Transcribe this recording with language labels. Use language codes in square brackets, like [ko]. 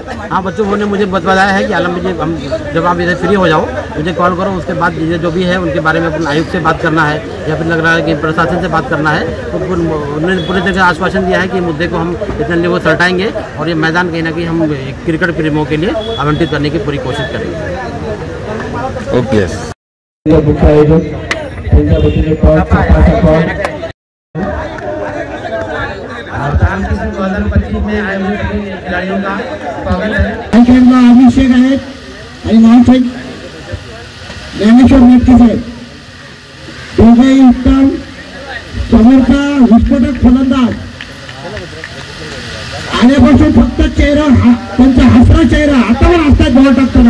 [hi] हाँ, बच्चों ने मुझे बताया है कि आलम भाई हम जब आप इधर फ्री हो जाओ मुझे कॉल करो, उसके बाद जो भी है उनके बारे में अपने आयुक्त से बात करना है या फिर लग रहा है कि प्रशासन से बात करना है. तो उन्होंने पूरी तरह आश्वासन दिया है कि मुद्दे को हम इतने लिए वो सलटाएंगे और ये मैदान कहीं ना कहीं हम क्रिकेट प्रेमियों के लिए आवंटित करने की पूरी कोशिश करेंगे. [en] Okay. [mr] मुख्य आयोजक त्यांच्या वतीने [hi] 2025 में आए हुए खिलाड़ियों का स्वागत है. [mr] अभिषेक आहेत आणि नामसाहेब ज्ञानेश्वर मेटके साहेब, दोघेही उत्तम समोरचा विस्फोटक फलंदाज. आल्यापासून फक्त चेहरा, त्यांचा हसरा चेहरा आता पण असतात बॉल टाकताना.